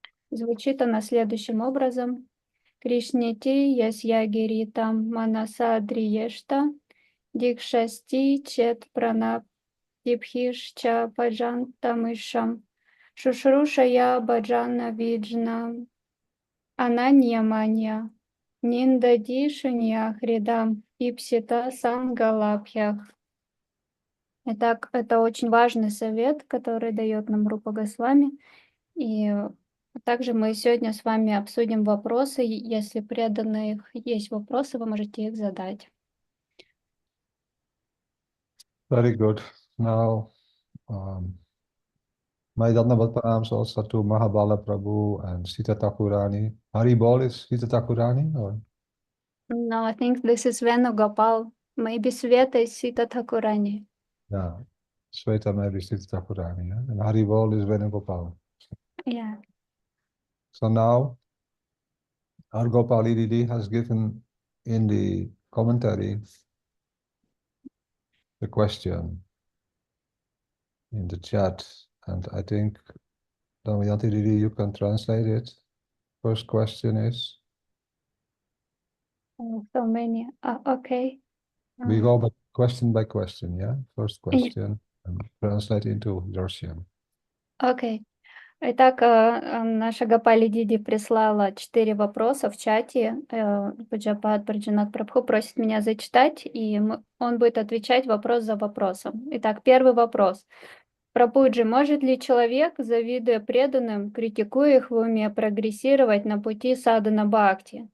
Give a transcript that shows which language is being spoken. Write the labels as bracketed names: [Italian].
[Russian] Звучит она следующим образом. [Sanskrit] Кришнити ясьягиритам манаса дриешта дикшасти чет пранапдипхишча баджантамышам шушрушая баджана виджна ананьяманья ниндади шуньяхридам ипсита сангалабхях. [Russian] Итак, это очень важный совет, который дает нам Рупа Госвами. И также мы сегодня с вами обсудим вопросы. Если преданных есть вопросы, вы можете их задать. [English] Very good. Now, my Dandavat Pranams also to Mahabala Prabhu and Sita Thakurani. Haribol is Sita Thakurani? Or? No, I think this is Venugopal. Maybe Sveta is Sita Thakurani. Yeah. Sweta Maharishi Thakurani, yeah? And Haribol is Venugopal. Yeah. So now, our Gopali Didi has given in the commentary the question in the chat, and I think, Damayanti Didi, you can translate it. First question is? So many. Okay. We go by question, yeah? First Yeah. question, and translate into Russian. [Russian] Окей. Итак, наша Гопали Диди прислала 4 вопроса в чате. Шрипад Враджанатх Прабху просит меня зачитать, и он будет отвечать вопрос за вопросом. Итак, первый вопрос. Прабхуджи, может ли человек, завидуя преданным, критикуя их в уме, прогрессировать на пути садхана бхакти?